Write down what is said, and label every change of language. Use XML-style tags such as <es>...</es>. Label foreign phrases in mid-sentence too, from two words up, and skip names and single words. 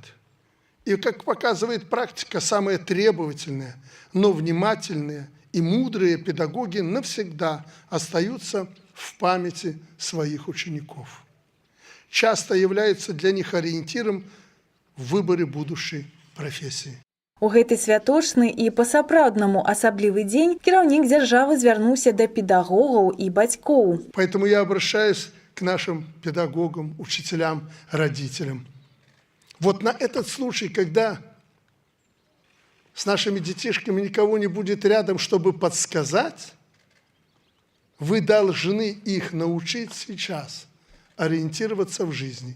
<ru>И, как показывает практика, самые требовательные, но внимательные и мудрые педагоги навсегда остаются в памяти своих учеников. Часто являются для них ориентиром в выборе будущей профессии.</ru> <be>У гэты святочны і па-сапраўднаму асаблівы дзень кіраўнік дзяржавы звярнуўся да педагогаў і бацькоў.</be> <ru>Поэтому я обращаюсь к нашим педагогам, учителям, родителям. Вот на этот случай, когда с нашими детишками никого не будет рядом, чтобы подсказать, вы должны их научить сейчас ориентироваться в жизни.</ru>